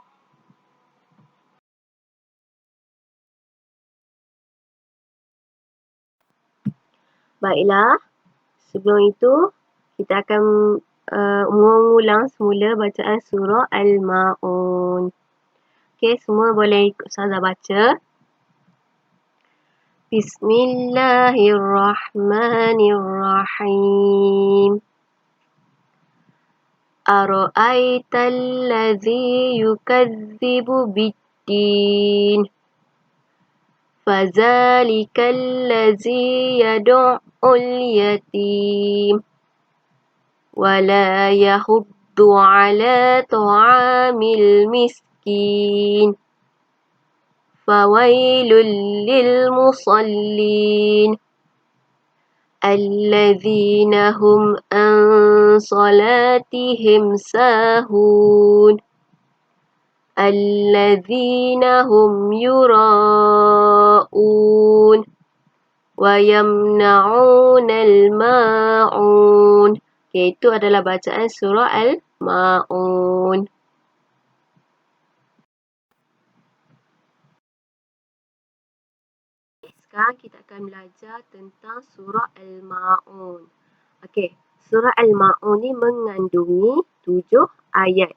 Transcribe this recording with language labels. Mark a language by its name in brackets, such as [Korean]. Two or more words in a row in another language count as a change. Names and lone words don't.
[Malay] Baiklah, sebelum itu kita akan mengulang semula bacaan surah Al-Ma'un. Okey, semua boleh ikut Ustazah baca. [Arabic] بسم الله الرحمن الرحيم. أرأيت الذي يكذب بالدين. فذلك الذي يدع اليتيم. ولا يحض على طعام المسكين فويل للمصلين الذين هم عن صلاتهم ساهون الذين هم يراءون ويمنعون الماعون. [Malay] Okay, itu adalah bacaan surah Al-Ma'un. Sekarang kita akan belajar tentang surah Al-Ma'un. Okey, surah Al-Ma'un ni mengandungi 7 ayat.